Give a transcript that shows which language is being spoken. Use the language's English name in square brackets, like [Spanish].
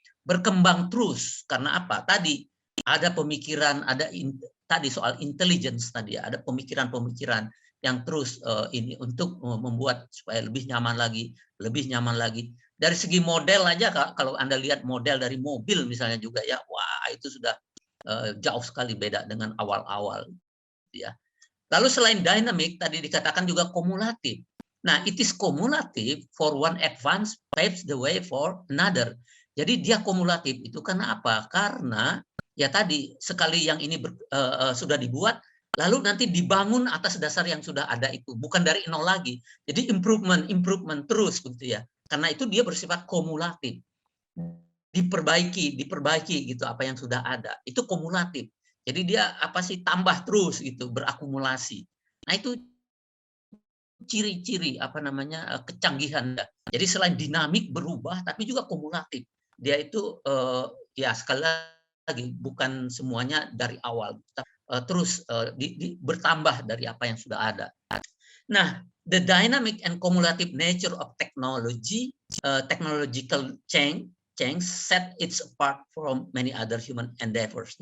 [Indonesian] Berkembang terus karena apa? Tadi ada pemikiran, tadi soal intelligence tadi, ada pemikiran-pemikiran yang terus ini untuk membuat supaya lebih nyaman lagi. Dari segi model aja, kalau Anda lihat model dari mobil misalnya juga ya, wah itu sudah jauh sekali beda dengan awal-awal. Ya. Lalu selain dynamic tadi dikatakan juga kumulatif. [English] Nah, it is cumulative for one advance paves the way for another. [Indonesian] Jadi dia kumulatif itu karena apa? Karena ya tadi sekali yang ini sudah dibuat, lalu nanti dibangun atas dasar yang sudah ada itu, bukan dari nol lagi. Jadi improvement terus gitu ya. Karena itu dia bersifat kumulatif. Diperbaiki gitu apa yang sudah ada. Itu kumulatif. Jadi dia tambah terus gitu, berakumulasi. Nah, itu ciri-ciri kecanggihan. Jadi selain dinamik berubah tapi juga kumulatif. Dia itu ya sekali lagi bukan semuanya dari awal, terus bertambah dari apa yang sudah ada. [English] Nah, the dynamic and cumulative nature of technology, technological change set it apart from many other human endeavors.